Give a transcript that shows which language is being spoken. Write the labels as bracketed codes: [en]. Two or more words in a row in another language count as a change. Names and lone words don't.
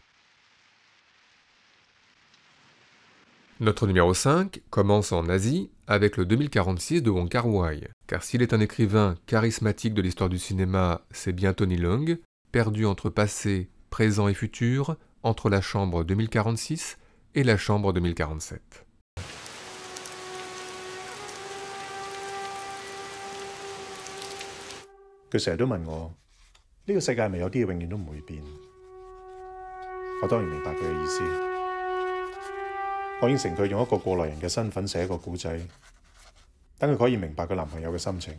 [fr] Notre numéro 5 commence en Asie avec le 2046 de Wong Kar-wai, car s'il est un écrivain charismatique de l'histoire du cinéma, c'est bien Tony Leung, perdu entre passé, présent et futur, entre la chambre 2046 et la chambre 2047. [yue] 佢成日都問我，呢個世界係咪有啲嘢永遠都唔會變？我當然明白佢嘅意思。我應承佢用一個過來人嘅身份寫一個故仔，等佢可以明白佢男朋友嘅心情。